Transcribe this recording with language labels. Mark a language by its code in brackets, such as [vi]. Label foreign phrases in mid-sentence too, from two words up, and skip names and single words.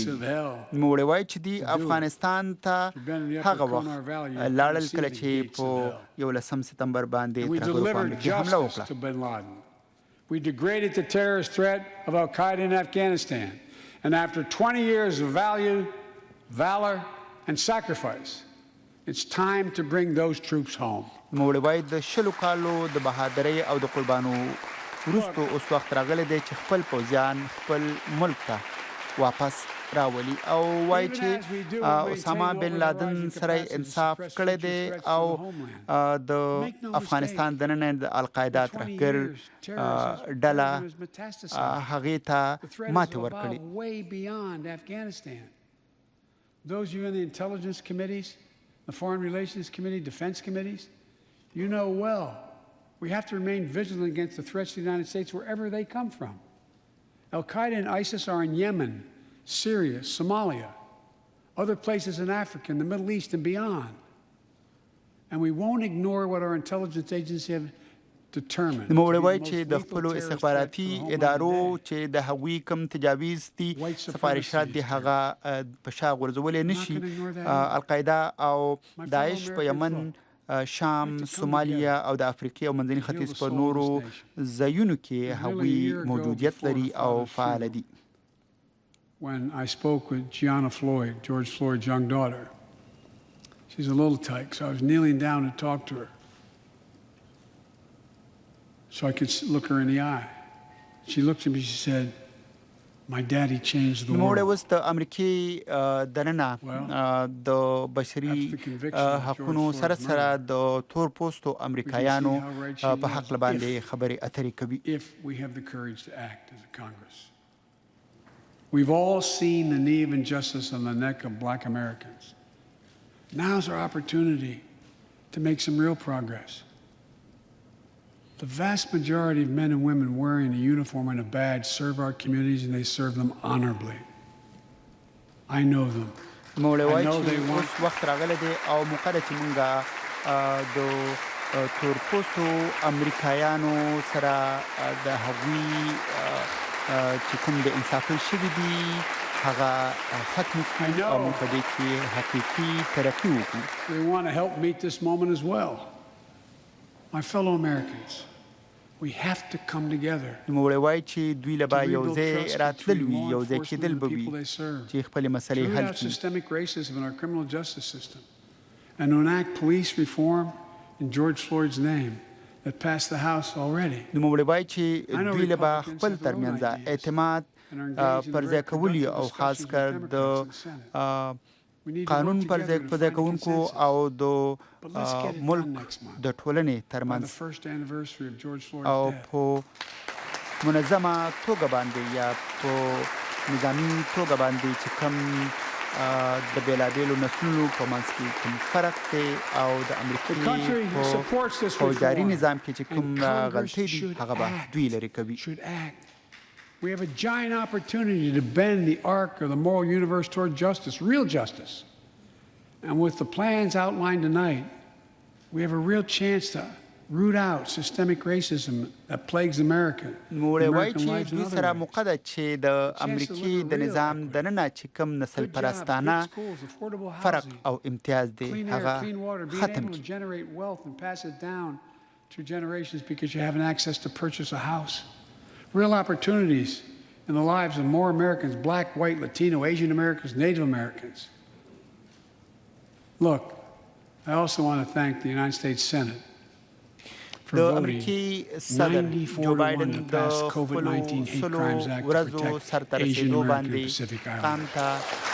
[ps] نوړې وایي چې دوی افغانستان ته هغه وخت لاړل کله چې په 11 سپتمبر باندې ترهګرو په امریکې حمله وکړه. [en] We degraded the terrorist threat of Al-Qaeda in Afghanistan. And after 20 years of valor, and sacrifice, it's time to bring those troops home. [ps] نوړې وایي د 20 کالو د بهادرۍ او د قربانو وروسته اوس وخت راغلی دی چې خپل پوځیان خپل ملک ته واپس راولي او وایي چې اسامه بن لادن سره انصاف کړی دی او د افغانستان دننه د القاعده ترهګر ډله هغې ته ماتې ورکړې. [en] Those of you in the intelligence committees, the foreign relations committee, defense committees, you know well we have to remain vigilant against the threats to the United States wherever they come from. Al-Qaeda and ISIS are in Yemen, Syria, Somalia, other places in Africa, in the Middle East and beyond. And we won't ignore what our intelligence agencies have determined. [ps] نوموړی وایي چې د خپلو استخباراتي ادارو چې د هغوی کوم تجاویز دي سفارشات دي هغه په شا غورځولی نشي. القاعده او داعش په یمن، شام، سومالیا او د افریقې او منځني ختیځ په نورو ځایونو کې هغوی موجودیت لري او فعال دي. [en] When I spoke with Gianna Floyd, George Floyd's young daughter, she's a little tyke, so I was kneeling down to talk to her so I could look her in the eye. She looked at me, she said, my daddy changed the [ps] نوموړی [en] world. [ps] اوس د امریکې دننه د بشري حقونو سره سره د تور پوستو امریکایانو په حق باندې خبرې اترې کوي. [en] If we have the courage to act as a Congress. We've all seen the knee of injustice on the neck of black Americans. Now's our opportunity to make some real progress. The vast majority of men and women wearing a uniform and a badge serve our communities and they serve them honorably. I know them. [ps] نوموړی وایي چې اوس وخت راغلی دی او موقع ده چې موږ د تور پوستو امریکایانو سره د هغوی چې کوم د انصافي شوي دي هغه ختم کړو او موږ په دې کې حقیقي ترقي وکړو. [en] We want to help meet this moment as well. My fellow Americans, we have to come together. [ps] نوموړی وایي چې دوی له به یو ځای راتلل وي، یو ځای کېدل به وي چې خپلې مسلې حل کړي. [en] Systemic racism in our criminal justice system and to enact police reform in George Floyd's name that passed the House already. [ps] نوموړی وایي چې دوی له به خپل ترمنځ اعتماد پر ځای کولي او خاص کر د قانون پر ځای کوونکو او د ملک د ټولنې ترمنځ او په منظمه توګه باندې یا په نظامي توګه باندې چې کوم د بیلابیلو نسلونو په منځ کې کوم فرق دی او د امریکې په فوجداري نظام کې چې کوم غلطۍ دي هغه به دوی لرې کوي. [en] We have a giant opportunity to bend the arc of the moral universe toward justice, real justice. And with the plans outlined tonight, we have a real chance to root out systemic racism that plagues America. [ps] نوموړی وایي چې دوی سره موقع ده چې د امریکې د نظام دننه چې کوم نسل پرستانه فرق او امتیاز دی هغه ختم کړي. [en] Generate wealth and pass it down through generations because you have access to purchase a house. Real opportunities in the lives of more Americans, black, white, Latino, Asian Americans, Native Americans. Look, I also want to thank the United States Senate for voting 94 to 1 to pass COVID-19 Hate Crimes Act to protect Asian American and Pacific Islanders.